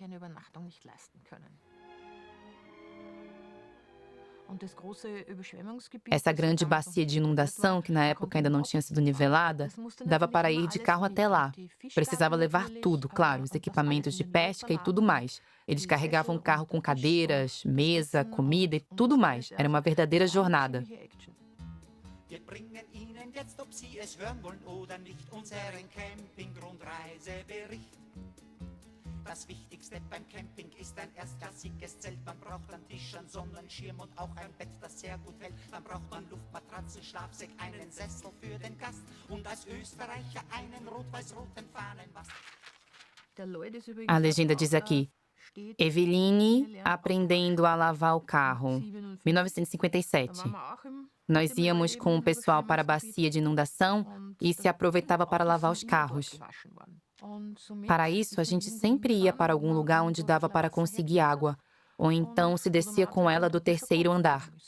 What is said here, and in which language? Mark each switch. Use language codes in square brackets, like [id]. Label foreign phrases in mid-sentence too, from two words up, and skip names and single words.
[pt] Essa grande bacia de inundação, que na época ainda não tinha sido nivelada, dava para ir de carro até lá. Precisava levar tudo, claro, os equipamentos de pesca e tudo mais. Eles carregavam o carro com cadeiras, mesa, comida e tudo mais. Era uma verdadeira jornada. [de] Jetzt, ob Sie es hören wollen oder nicht, unseren Campingrundreisebericht. Das Wichtigste beim Camping ist ein erstklassiges Zelt. Man braucht einen Tisch, einen Sonnenschirm und auch ein Bett, das sehr gut hält. Dann braucht man Luftmatratzen, Schlafsack, einen Sessel für den Gast und als Österreicher einen rot-weiß-roten Fahnenmast. [pt] A legenda diz aqui: Eveline aprendendo a lavar o carro. 1957. Nós íamos com o pessoal para a bacia de inundação e se aproveitava para lavar os carros. Para isso, a gente sempre ia para algum lugar onde dava para conseguir água, ou então se descia com ela do terceiro andar.